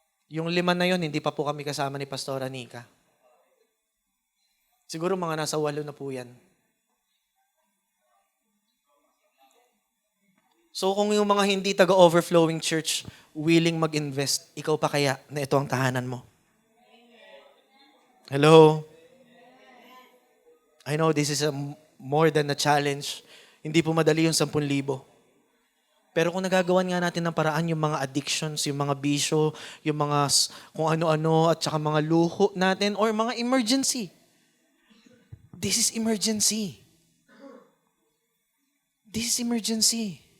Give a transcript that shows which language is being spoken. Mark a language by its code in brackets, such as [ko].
[tl] Yung 5 na yon, hindi pa po kami kasama ni Pastora Nika. Siguro mga nasa 8 na po yan. So kung yung mga hindi taga-Overflowing Church willing mag-invest, ikaw pa kaya na ito ang tahanan mo? [en] Hello? I know this is more than a challenge. [tl] Hindi po madali yung 10,000. Pero kung nagagawan nga natin ng paraan yung mga addictions, yung mga bisyo, yung mga kung ano-ano at saka mga luho natin or mga emergency. [en] This is emergency. This is emergency.